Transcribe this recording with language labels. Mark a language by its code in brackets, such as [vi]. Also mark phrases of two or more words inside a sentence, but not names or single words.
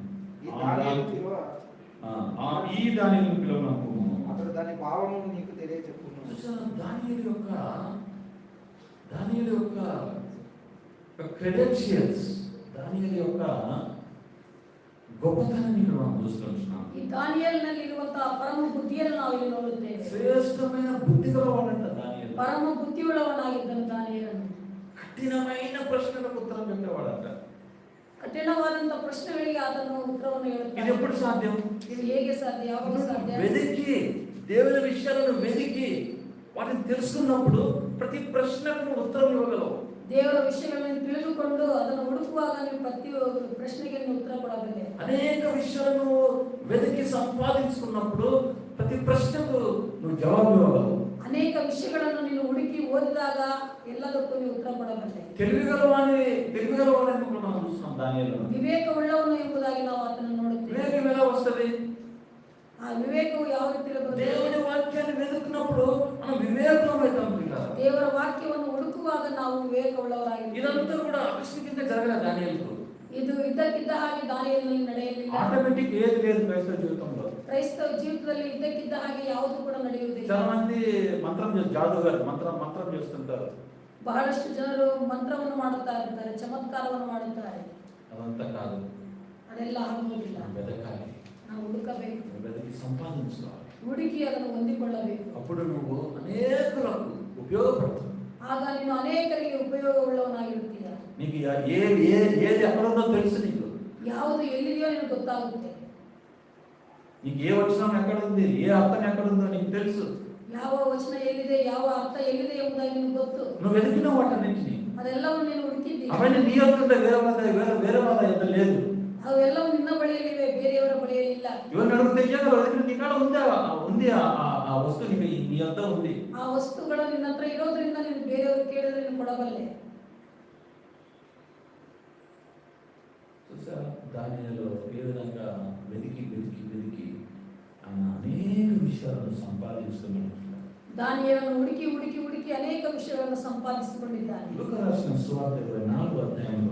[te] ఈ దానిని పిలువనప్పుడు అతడు దాని భావము నీకు తెలియచెప్పును. దానియేలు యొక్క క్రెడెన్షియల్స్, దానియేలు యొక్క గొప్పతనాన్ని ఇక్కడ మనం చూస్తున్నాం. [kn] ಈ ದಾನಿಯೇಲನಲ್ಲಿ ಇರುವಂತಹ ಪರಮ ಬುದ್ಧಿಯನ್ನು ನಾವು ಇಲ್ಲಿ ನೋಡುತ್ತೇವೆ. [te] శ్రేష్టమైన బుద్ధి గలవాడంట దానియేలు. [kn] ಪರಮ ಬುದ್ಧಿಯುಳ್ಳವನಾಗಿದ್ದನು ದಾನಿಯೇಲನು. [te] కఠినమైన ప్రశ్నలకు ఉత్తరం చెప్పేవాడంట. [kn] ಕಠಿಣವಾದಂತಹ ಪ್ರಶ್ನೆಗಳಿಗೆ ಆತನು ಉತ್ತರವನ್ನು [te] ఇది [kn] ಹೇಳುತ್ತಾನೆ. [te] ఎప్పుడు సాధ్యం? [kn] ಇದು ಹೇಗೆ ಸಾಧ್ಯ? ಯಾವಾಗ ಸಾಧ್ಯ? [te] వెదికి దేవుని విషయాలను వెదికి వాటిని తెలుసుకున్నప్పుడు ప్రతి ప్రశ్నకు ఉత్తరం ఇవ్వగలవు. [kn] ದೇವರ ವಿಷಯಗಳನ್ನು ತಿಳಿದುಕೊಂಡು ಅದನ್ನು ಹುಡುಕುವಾಗ ನೀವು ಪ್ರತಿ ಪ್ರಶ್ನೆಗೆ ನೀವು ಉತ್ತರ ಕೊಡಬಲ್ಲೆ. [te] అనేక విషయాలను వెదికి సంపాదించుకున్నప్పుడు ప్రతి ప్రశ్నకు నువ్వు జవాబు ఇవ్వగలవు. [kn] ಅನೇಕ ವಿಷಯಗಳನ್ನು ನೀನು ಹುಡುಕಿ ಓದಿದಾಗ ಎಲ್ಲದಕ್ಕೂ ನೀವು ಉತ್ತರ ಕೊಡಬಲ್ಲೆ. [te] తెలివిగలవాడని మనం చూస్తున్నాం దానియేలు. [kn] ವಿವೇಕವುಳ್ಳವನು ಎಂಬುದಾಗಿ ನಾವು ಆತನನ್ನು ನೋಡುತ್ತೇವೆ. [te] వివేకం ఎలా వస్తుంది? [kn] ಆ ವಿವೇಕವು ಯಾವ ರೀತಿ ಇರಬಹುದು? [te] దేవుని వాక్యాన్ని వెతుకున్నప్పుడు మనం వివేకమవుతాం. [kn] ದೇವರ ವಾಕ್ಯವನ್ನು ಹುಡುಕುವಾಗ ನಾವು ವಿವೇಕವುಳ್ಳವರಾಗಿದ್ದೇವೆ. [te] ఇదంతా కూడా ఆకస్మికంగా జరగలేదు దానియేలుకు. [kn] ಇದು ಇದ್ದಕ್ಕಿದ್ದ ಹಾಗೆ ದಾನಿಯೇಲನಲ್ಲಿ ನಡೆಯಲಿಲ್ಲ. [te] ఆటోమేటిక్ ఏది లేదు క్రైస్తవ జీవితంలో. [kn] ಕ್ರೈಸ್ತವ ಜೀವಿತದಲ್ಲಿ ಇದ್ದಕ್ಕಿದ್ದ ಹಾಗೆ ಯಾವುದು ಕೂಡ ನಡೆಯುವುದಿಲ್ಲ. [te] చాలా మంది జాదుగారు మంత్రం చేస్తుంటారు. [kn] ಬಹಳಷ್ಟು ಜನರು ಮಂತ್ರವನ್ನು ಮಾಡುತ್ತಾ ಇರ್ತಾರೆ, ಚಮತ್ಕಾರವನ್ನು ಮಾಡುತ್ತಾರೆ. [te] అదంతా కాదు. [kn] ಅದೆಲ್ಲ ಆಗುವುದಿಲ್ಲ. [te] వెతకాలి, [kn] ನಾವು ಹುಡುಕಬೇಕು, [te] వెతికి సంపాదించుకోవాలి. [kn] ಹುಡುಕಿ ಅದನ್ನು ಹೊಂದಿಕೊಳ್ಳಬೇಕು. [te] అప్పుడు నువ్వు అనేకులకు ఉపయోగపడుతుంది. [kn] ಆಗ ನೀನು ಅನೇಕರಿಗೆ ಉಪಯೋಗವುಳ್ಳವನಾಗಿರುತ್ತೀಯ. [te] నీకు ఏది ఎక్కడుందో తెలుసు. నీకు [kn] ಯಾವುದು ಎಲ್ಲಿದೆಯೋ ನಿನಗೆ ಗೊತ್ತಾಗುತ್ತೆ. [te] నీకు ఏ వచనం ఎక్కడుంది, ఏ అర్థం ఎక్కడుందో నీకు తెలుసు. [kn] ಯಾವ ವಚನ ಎಲ್ಲಿದೆ, ಯಾವ ಅರ್ಥ ಎಲ್ಲಿದೆ ಎಂಬುದಾಗಿ ನಿನಗೆ ಗೊತ್ತು. [te] నువ్వు వెతికిన వాటన్నింటినీ [kn] ಅದೆಲ್ಲವನ್ನು ನೀನು ಹುಡುಕಿದ್ದೀಯ. [te] అవన్నీ నీ యొక్క వేరే వాళ్ళ ఎంత లేదు. [kn] ಅವೆಲ್ಲವೂ ನಿನ್ನ ಬಳಿಯಲ್ಲಿವೆ, ಬೇರೆಯವರ ಬಳಿಯಲ್ಲಿಲ್ಲ. [te] ఇవన్నీ అడిగితే ఇవ్వగలవు. నీ కాడ ఉంది ఆ వస్తువు నీ అంత ఉంది. [kn] ಆ ವಸ್ತುಗಳು ನಿನ್ನ ಹತ್ರ ಇರೋದ್ರಿಂದ ನೀನು ಬೇರೆಯವರು ಕೇಳಿದ್ರೆ ನೀನು ಕೊಡಬಲ್ಲೆ. [te] దానియేలు ఏ విధంగా వెతికి ఆయన అనేక విషయాలను సంపాదించుకున్నాడు. [kn] ದಾನಿಯೇಲನು ಹುಡುಕಿ ಅನೇಕ ವಿಷಯಗಳನ್ನು ಸಂಪಾದಿಸಿಕೊಂಡಿದ್ದಾನೆ. [te] లూకా రాసిన సువార్త 24వ అధ్యాయంలో